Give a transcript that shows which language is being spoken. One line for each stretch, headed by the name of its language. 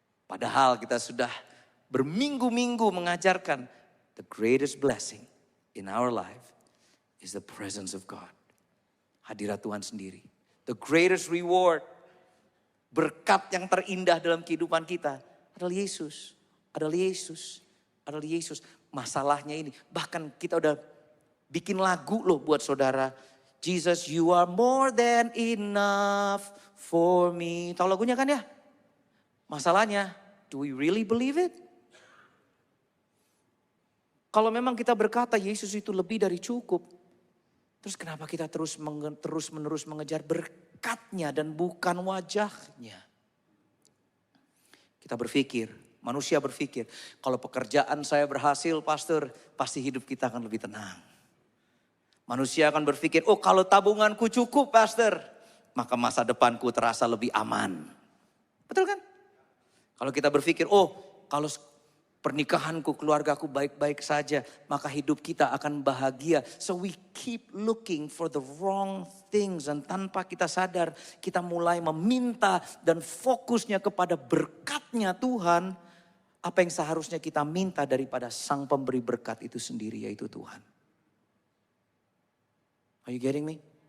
Indonesian: Padahal kita sudah berminggu-minggu mengajarkan
English: the greatest blessing in our life is the presence of God.
Indonesian: Hadirat Tuhan sendiri.
English: The greatest reward,
Indonesian: berkat yang terindah dalam kehidupan kita adalah Yesus. Adalah Yesus. Masalahnya ini, bahkan kita udah bikin lagu loh buat saudara.
English: Jesus, you are more than enough for me.
Indonesian: Tahu lagunya kan ya? Masalahnya,
English: do we really believe it?
Indonesian: Kalau memang kita berkata Yesus itu lebih dari cukup, terus kenapa kita terus menerus mengejar berkatnya dan bukan wajahnya? Kita berpikir, manusia berpikir, kalau pekerjaan saya berhasil, pastor, pasti hidup kita akan lebih tenang. Manusia akan berpikir, oh kalau tabunganku cukup, pastor, maka masa depanku terasa lebih aman. Betul kan? Kalau kita berpikir, oh kalau pernikahanku, keluargaku baik-baik saja, maka hidup kita akan bahagia.
English: So we keep looking for the wrong things.
Indonesian: Dan tanpa kita sadar, kita mulai meminta dan fokusnya kepada berkatnya Tuhan. Apa yang seharusnya kita minta daripada Sang Pemberi berkat itu sendiri, yaitu Tuhan.
English: Are you getting me?